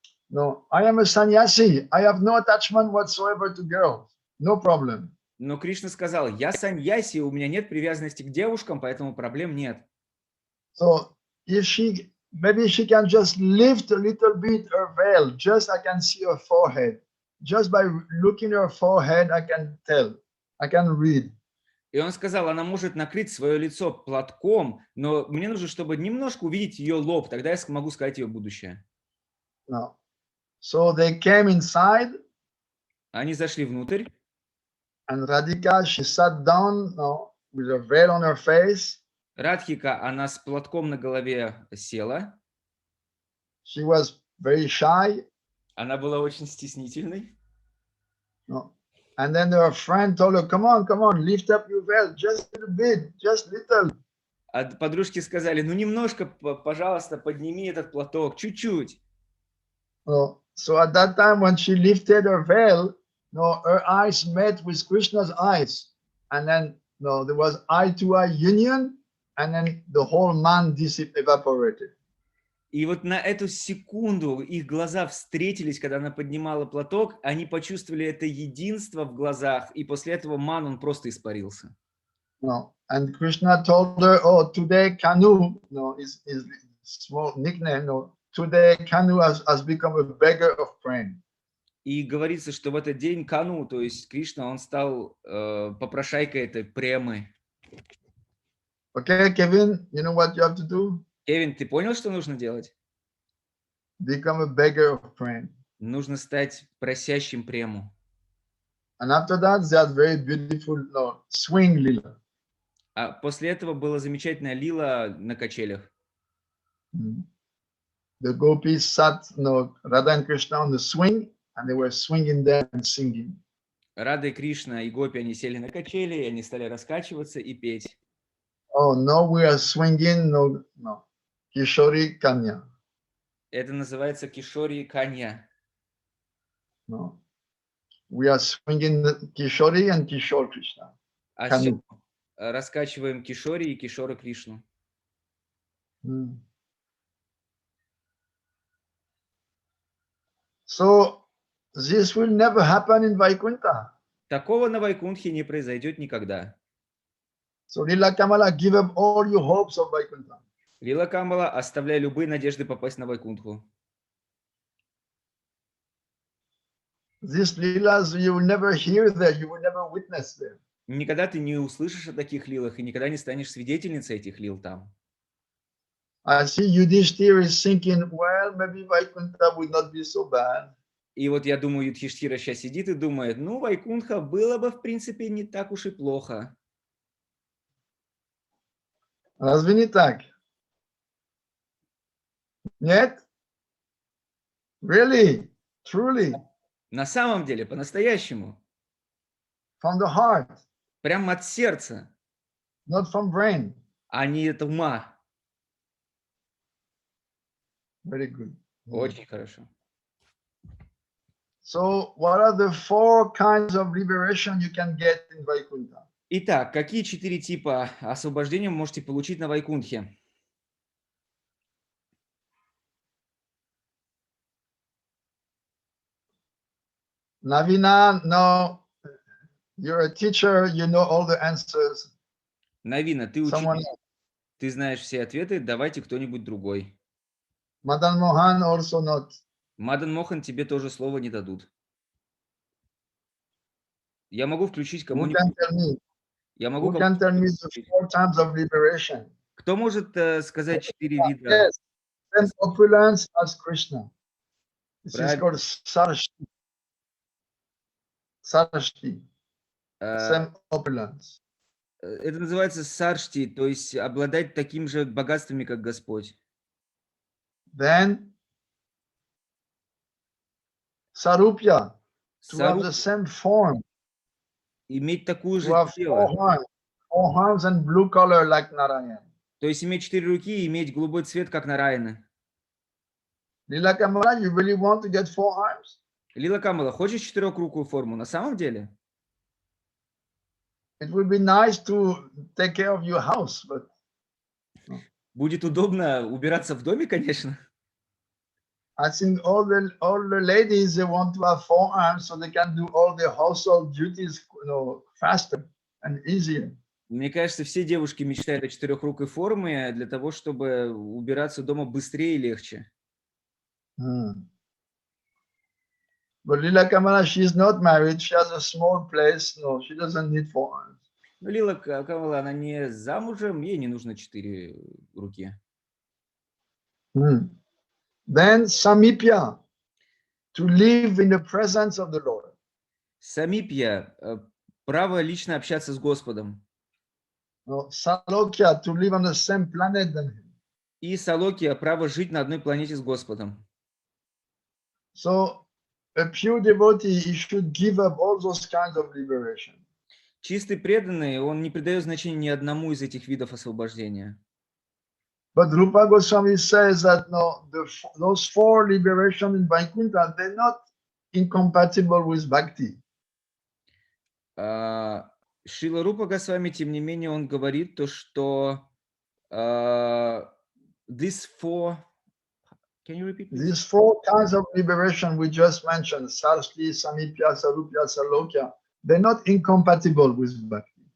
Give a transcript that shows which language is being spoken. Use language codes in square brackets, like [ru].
[en] No, I am a sannyasi. I have no attachment whatsoever to girls. No problem. [ru] Но Кришна сказал: я саньяси, у меня нет привязанности к девушкам, поэтому проблем нет. [en] So if maybe she can just lift a little bit her veil, just I can see her forehead. Just by looking at her forehead, I can tell, I can read. [ru] И он сказал: она может накрыть свое лицо платком, но мне нужно, чтобы немножко увидеть ее лоб, тогда я смогу сказать ее будущее. [en] No. So they came inside. [ru] Они зашли внутрь. [en] And Radhika, she sat down, with a veil on her face. [ru] Радхика, она с платком на голове села. [en] She was very shy. [ru] Она была очень стеснительной. [en] No. And then her friend told her, come on, lift up your veil just a little bit, just little. [ru] А подружки сказали: ну немножко, пожалуйста, подними этот платок, чуть-чуть. [en] No. So at that time when she lifted her veil, her eyes met with Krishna's eyes. And then there was eye-to-eye union, and then the whole man evaporated. [ru] И вот на эту секунду их глаза встретились, когда она поднимала платок, они почувствовали это единство в глазах, и после этого ман, он просто испарился. [en] No. And Krishna told her, oh, today Kanu, is small nickname, today Kanu has become a beggar of praying. [ru] И говорится, что в этот день Кану, то есть Кришна, он стал попрошайкой этой премы. [en] Okay, Kevin, you know what you have to do? [ru] Кевин, ты понял, что нужно делать? [en] Become a beggar of praying. [ru] Нужно стать просящим прему. [en] And after that, they had very beautiful swing lila. [ru] А после этого была замечательная лила на качелях. [en] The gopis sat, Radha and Krishna on the swing, and they were swinging there and singing. [ru] Рада и Кришна и гопи, они сели на качели, и они стали раскачиваться и петь. [en] Oh, no, we are swinging, Kishori Kanya. [ru] Это называется кишори канья. [en] No. We are swinging Kishori and Kishore Krishna. [ru] А сейчас раскачиваем кишори и кишора Кришну. [en] So this will never happen in Vaikuntha. [ru] Такого на Вайкунтхе не произойдет никогда. [en] So Lila Kamala, give up all your hopes of Vaikuntha. [ru] Лила Камала, оставляй любые надежды попасть на Вайкунтху. [en] These Leelas you will never hear there, you will never witness them. [ru] Никогда ты не услышишь о таких лилах и никогда не станешь свидетельницей этих лил там. [en] I see Yudhishthira is thinking, well, maybe Vaikuntha would not be so bad. [ru] И вот я думаю, Юдхиштхира сейчас сидит и думает: ну, Вайкунтха было бы, в принципе, не так уж и плохо. Разве не так? Нет? [en] Really? Truly? [ru] На самом деле, по-настоящему. [en] From the heart. [ru] Прямо от сердца. [en] Not from brain. [ru] А не от ума. [en] Very good. [ru] Очень хорошо. [en] So, what are the 4 kinds of liberation you can get in Vaikuntha? [ru] Итак, какие 4 типа освобождения вы можете получить на Вайкунтхе? [en] Navina, no, you're a teacher, you know all the answers. [ru] Навина, ты учитель, ты знаешь все ответы, давайте кто-нибудь другой. [en] Madan Mohan also not. [ru] Мадан Мохан тебе тоже слова не дадут. Я могу включить кому-нибудь. Я могу [en] Who can tell me the 4 times of liberation? [ru] Кто может сказать 4 вида? [en] Yes, and opulence as Krishna. This is called Sarashti. Sarashti. same opulence. [ru] Это называется саршти, то есть обладать таким же богатствами, как Господь. [en] Then sarupya, to have [ru] Саруп, [en] the same form, [ru] иметь такую [en] to [ru] же [en] have [ru] тело, [en] four hands and blue color like Narayan. [ru] то есть иметь 4 руки и иметь голубой цвет, как Нараяна. [en] Lila Kamala, you really want to get 4 arms? [ru] Лила Камала, хочешь четырехрукую форму? На самом деле? [en] It would be nice to take care of your house, but [ru] Будет удобно убираться в доме, конечно. [en] I think all the ladies, they want to have 4 arms so they can do all their household duties, faster and easier. [ru] Мне кажется, все девушки мечтают о четырехрукой форме для того, чтобы убираться дома быстрее и легче. [en] But Lila Kamala, she is not married. She has a small place. No, she doesn't need 4 arms. [ru] Но Лила Камала, она не замужем, ей не нужно 4 руки. [en] Then Samipya, to live in the presence of the Lord. [ru] Самипья, право лично общаться с Господом. [en] Salokya, to live on the same planet than him. [ru] И Салокия, право жить на одной планете с Господом. [en] So a pure devotee, he should give up all those kinds of liberation. [ru] Чистый преданный, он не придает значения ни одному из этих видов освобождения. [en] But Rupa Goswami says that no, those 4 liberation in Vaikuntha, they're not incompatible with bhakti. [ru] Шрила Рупа Госвами, тем не менее, он говорит то, что [en] these 4, can you repeat? These 4 kinds of liberation we just mentioned, Sarshti, Samipya, Sarupya, Salokya, they're not incompatible with bhakti.